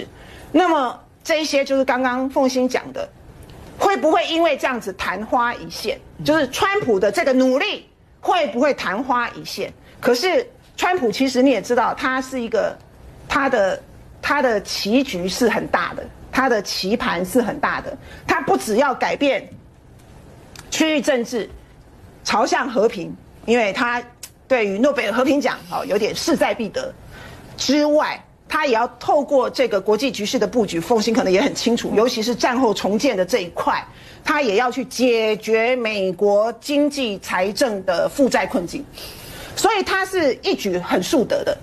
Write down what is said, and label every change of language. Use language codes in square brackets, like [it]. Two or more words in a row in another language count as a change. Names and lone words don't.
[zh] 那麼這一些就是剛剛鳳馨講的，會不會因為這樣子曇花一現？就是川普的這個努力會不會曇花一現？可是川普其實你也知道，他是一個他的棋局是很大的，他的棋盤是很大的。他不只要改變區域政治，朝向和平，因為他對於諾貝爾和平獎有點勢在必得之外，他也要透過這個國際局勢的布局，鳳馨可能也很清楚，尤其是戰後重建的這一塊，他也要去解決美國經濟財政的負債困境，所以他是一舉很數得的。